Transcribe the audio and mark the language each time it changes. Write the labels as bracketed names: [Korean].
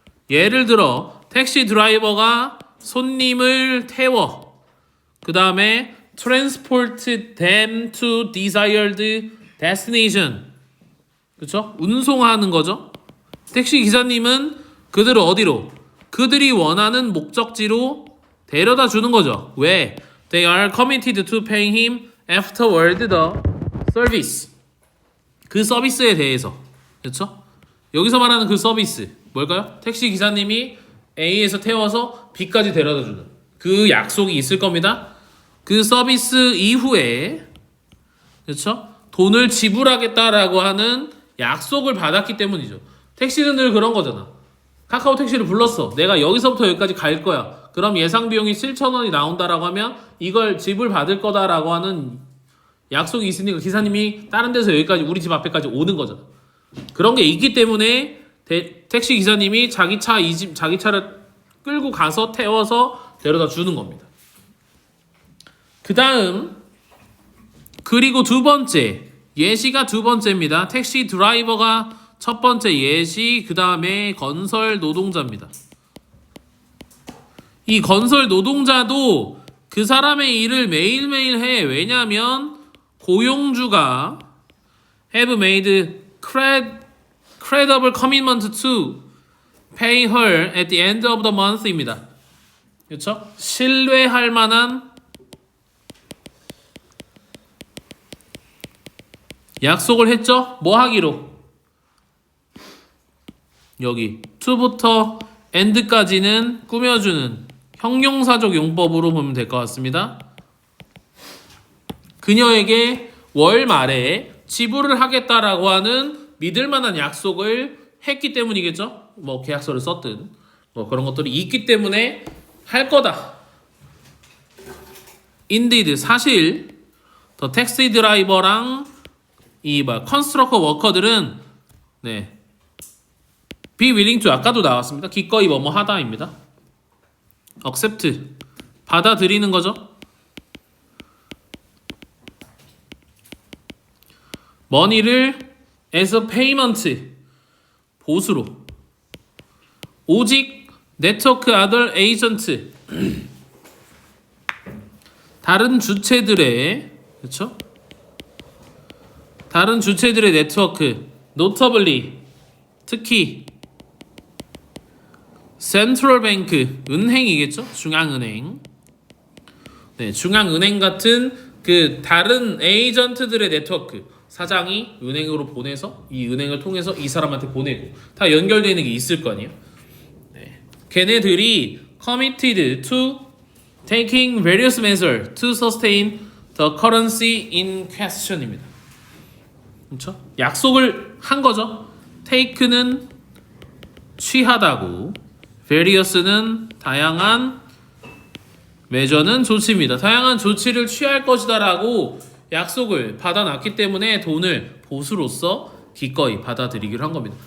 [Korean] 예를 들어 택시 드라이버가 손님을 태워 그 다음에 [English] transport them to desired destination, [Korean] 그렇죠? 운송하는 거죠. 택시 기사님은 그들을 어디로? 그들이 원하는 목적지로 데려다 주는 거죠. 왜? [English] They are committed to paying him afterward the service. [Korean] 그 서비스에 대해서, 그렇죠? 여기서 말하는 그 서비스 뭘까요? 택시 기사님이 A에서 태워서 B까지 데려다 주는 그 약속이 있을 겁니다. 그 서비스 이후에, 그렇죠? 돈을 지불하겠다라고 하는 약속을 받았기 때문이죠. 택시는 늘 그런 거잖아. 카카오 택시를 불렀어. 내가 여기서부터 여기까지 갈 거야. 그럼 예상 비용이 7,000원이 나온다라고 하면 이걸 지불받을 거다라고 하는 약속이 있으니까 기사님이 다른 데서 여기까지 우리 집 앞에까지 오는 거잖아. 그런 게 있기 때문에 택시 기사님이 자기 차를 끌고 가서 태워서 데려다 주는 겁니다. 그 다음, 그리고 두 번째, 예시가 두 번째입니다. 택시 드라이버가 첫 번째 예시, 그 다음에 건설 노동자입니다. 이 건설 노동자도 그 사람의 일을 매일매일 해. 왜냐하면 고용주가 [English] have made credible commitment to pay her at the end of the month [Korean] 입니다. 그렇죠? 신뢰할 만한 약속을 했죠? 뭐 하기로? 여기 to부터 end까지는 꾸며주는 형용사적 용법으로 보면 될 것 같습니다. 그녀에게 월 말에 지불을 하겠다라고 하는 믿을 만한 약속을 했기 때문이겠죠? 뭐 계약서를 썼든 뭐 그런 것들이 있기 때문에 할 거다. Indeed, 사실 더 택시 드라이버랑 이 컨스트럭터 워커들은 [English] be willing to, [Korean] 아까도 나왔습니다. 기꺼이 뭐뭐 하다입니다. accept, 받아들이는 거죠. [English] money를 as a payment, [Korean] 보수로. 오직 [English] network other agent, [Korean] 다른 주체들의, 그렇죠? 다른 주체들의 네트워크, notably, 특히 센트럴 뱅크, 은행이겠죠? 중앙은행. 네, 중앙은행 같은 그 다른 에이전트들의 네트워크, 사장이 은행으로 보내서 이 은행을 통해서 이 사람한테 보내고 다 연결되는 게 있을 거 아니에요? 네. 걔네들이 [English] committed to taking various measures to sustain the currency in question [Korean] 입니다. 그렇죠? 약속을 한 거죠. take는 취하다고, various는 다양한, measure는 조치입니다. 다양한 조치를 취할 것이다라고 약속을 받아놨기 때문에 돈을 보수로서 기꺼이 받아들이기로 한 겁니다.